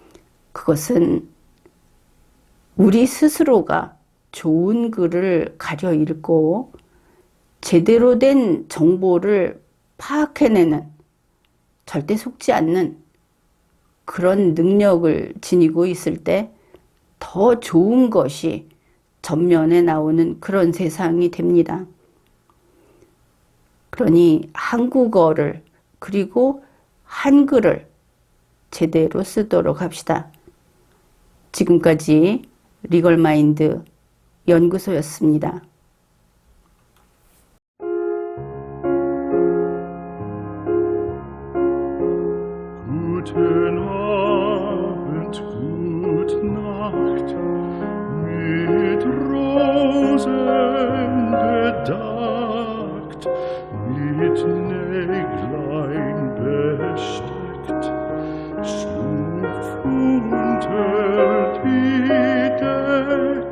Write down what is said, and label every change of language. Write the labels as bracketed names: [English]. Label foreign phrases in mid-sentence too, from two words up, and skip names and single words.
[Korean] 그것은 우리 스스로가 좋은 글을 가려 읽고 제대로 된 정보를 파악해내는, 절대 속지 않는 그런 능력을 지니고 있을 때 더 좋은 것이 전면에 나오는 그런 세상이 됩니다. 그러니 한국어를 그리고 한글을 제대로 쓰도록 합시다. 지금까지 리걸마인드 연구소였습니다. [German] Guten Abend, gut Nacht, mit Rosen bedeckt, mit Näglein besteckt, schlupf unter die Deck.